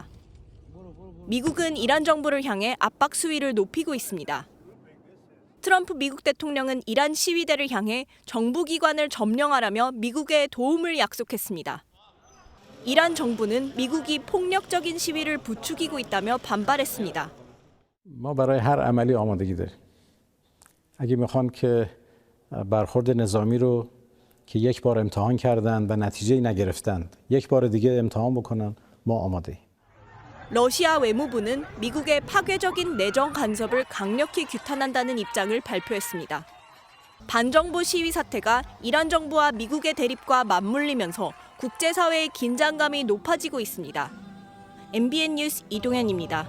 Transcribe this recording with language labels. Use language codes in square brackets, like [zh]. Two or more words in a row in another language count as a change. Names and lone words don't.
[ko] 미국은 이란 정부를 향해 압박 수위를 높이고 있습니다. 트럼프 미국 대통령은 이란 시위대를 향해 정부기관을 점령하라며 미국에 도움을 약속했습니다. 이란 정부는 미국이 폭력적인 시위를 부추기고 있다며 반발했습니다. [fa] ما برای هر عملی آمادگی داریم. اگه میخوان که برخورد نظامی رو که یک بار امتحان کردند و نتیجه نگرفتند یک بار دیگه امتحان بکنن ما آماده. [ko] 러시아 외무부는 미국의 파괴적인 내정 간섭을 강력히 규탄한다는 입장을 발표했습니다. 반정부 시위 사태가 이란 정부와 미국의 대립과 맞물리면서 국제사회의 긴장감이 높아지고 있습니다. MBN 뉴스 이동현입니다.